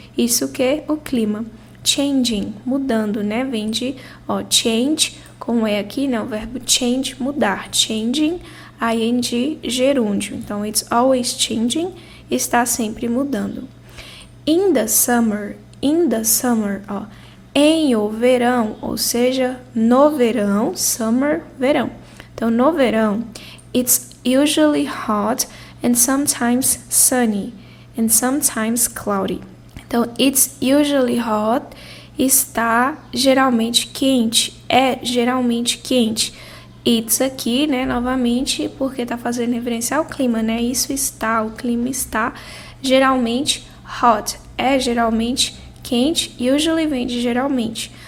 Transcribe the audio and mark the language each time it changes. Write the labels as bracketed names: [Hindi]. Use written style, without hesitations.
[Portuguese] Isso que o clima. Changing, mudando, né, vem de, ó, change, como é aqui, né, o verbo change, mudar. Changing, ing, gerúndio. Então, [English] it's always changing, [Portuguese] está sempre mudando. In the summer, ó, em o verão, ou seja, no verão, summer, verão. Então, no verão, [English] it's usually hot and sometimes sunny and sometimes cloudy. [Portuguese] Então, [English] it's usually hot, [Portuguese] está geralmente quente, é geralmente quente. It's aqui, né, novamente, porque tá fazendo referência ao clima, né? Isso está, o clima está geralmente hot, é geralmente quente, usually vem de geralmente.